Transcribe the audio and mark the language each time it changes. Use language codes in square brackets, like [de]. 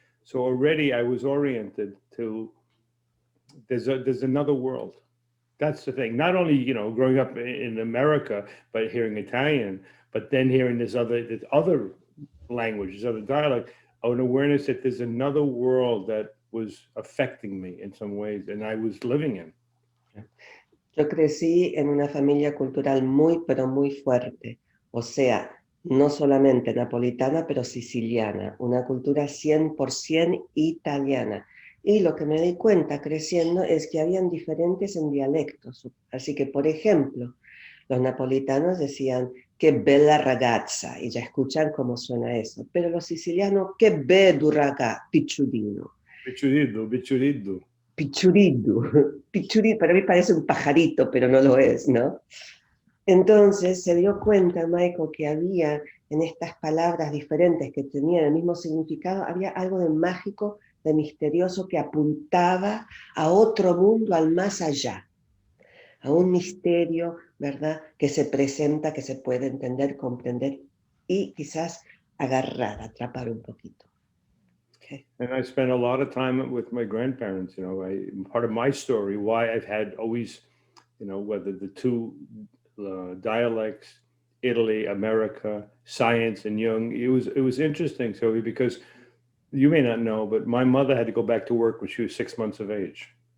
[en] So already I was oriented to, there's another world. That's the thing. Not only, you know, growing up in America, but hearing Italian, but then hearing this other language, this other dialect, an awareness that there's another world that was affecting me in some ways, and I was living in. [es] Yo crecí en una familia cultural muy, pero muy fuerte. O sea, no solamente napolitana, pero siciliana. Una cultura 100% italiana. Y lo que me di cuenta creciendo es que habían diferentes en dialectos. Así que, por ejemplo, los napolitanos decían, [it] che bella ragazza, [es] y ya escuchan cómo suena eso. Pero los sicilianos, [scn] che bello ragà, picciudino. Picciuriddu, picciuriddu. Pichuriddu. [es] Pichuriddu, para mí parece un pajarito, pero no lo es, ¿no? Entonces se dio cuenta, Michael, que había en estas palabras diferentes que tenían el mismo significado, había algo de mágico, de misterioso que apuntaba a otro mundo, al más allá, a un misterio, ¿verdad?, que se presenta, que se puede entender, comprender y quizás agarrar, atrapar un poquito. [en] Okay. And I spent a lot of time with my grandparents, you know, part of my story, why I've had always, you know, whether the two dialects, Italy, America, science, and Jung, it was interesting, Sylvia, because you may not know, but my mother had to go back to work when she was 6 months of age.